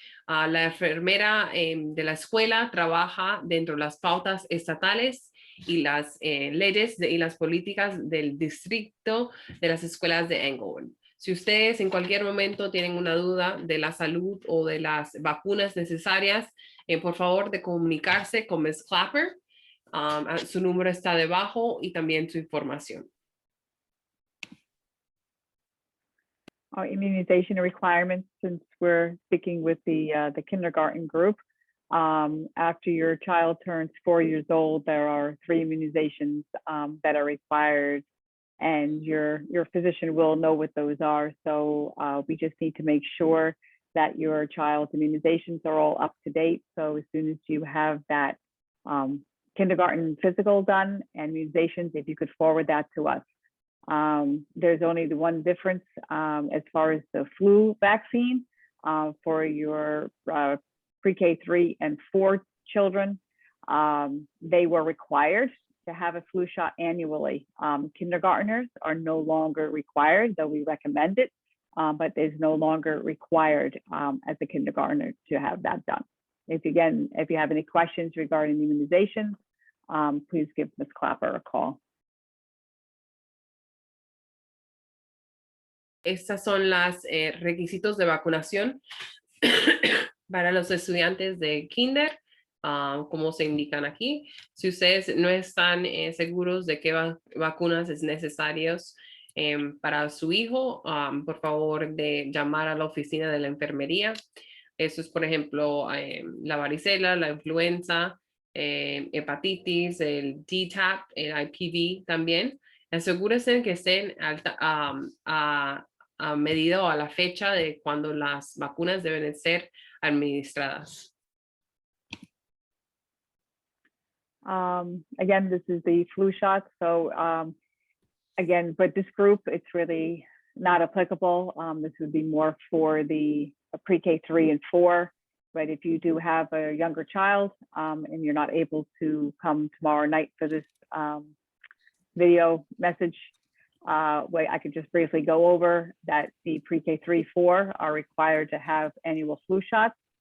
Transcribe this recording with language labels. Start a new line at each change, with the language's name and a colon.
Spanish: La enfermera de la escuela trabaja dentro de las pautas estatales y las leyes y las políticas del distrito de las escuelas de Englewood. Si ustedes en cualquier momento tienen una duda de la salud o de las vacunas necesarias, por favor de comunicarse con Ms. Clapper. Su número está debajo y también su información.
English: Our immunization requirements, since we're speaking with the kindergarten group, after your child turns 4 years old, there are 3 immunizations that are required, and your physician will know what those are. So we just need to make sure that your child's immunizations are all up to date. So as soon as you have that kindergarten physical done and immunizations, if you could forward that to us. There's only the one difference as far as the flu vaccine for your pre-K 3 and 4 children. They were required to have a flu shot annually. Kindergartners are no longer required, though we recommend it, but it's no longer required as a kindergartner to have that done. If you have any questions regarding immunizations, please give Ms. Clapper a call.
Spanish: Estas son las requisitos de vacunación para los estudiantes de kinder, como se indican aquí. Si ustedes no están seguros de qué vacunas es necesarios para su hijo, por favor de llamar a la oficina de la enfermería. Eso es, por ejemplo, la varicela, la influenza, hepatitis, el DTaP, el IPV también. Asegúrense que estén a medida o a la fecha de cuando las vacunas deben ser administradas.
English: Again, this is the flu shot. So again, but this group, it's really not applicable. This would be more for the pre-K 3 and 4. But if you do have a younger child and you're not able to come tomorrow night for this video message, I could just briefly go over that the pre-K 3, 4 are required to have annual flu shots.